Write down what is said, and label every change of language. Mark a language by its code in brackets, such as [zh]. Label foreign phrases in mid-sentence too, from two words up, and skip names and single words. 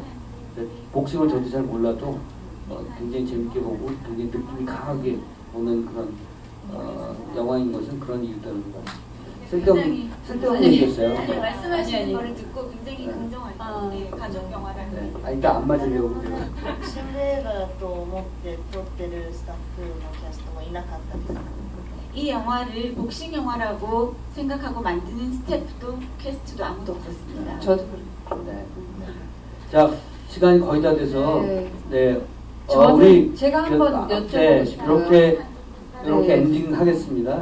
[ko] 복싱을 저도 잘 몰라도 굉장히 재밌게 보고 굉장히 느낌이 강하게 오는 그런 영화인 것은 그런 이유 때문인 것 같아요. 쓸데없는 얘기였어요. 아니, 말씀하시는 거를 듣고 굉장히 긍정할 것 같아요. 가족 영화라는 게. 아, 일단 안 맞으려고 그래요. [ja] シンデレラと思って撮ってるスタッフのキャストもいなかったですか？ [ko] 이 영화를 복싱 영화라고 생각하고 만드는 스태프도 캐스트도 아무도 없었습니다. 저도 네. 자, 시간이 거의 다 돼서 네. 저는 제가 한번 여쭤보고 네, 싶어요. 이렇게 엔딩 하겠습니다.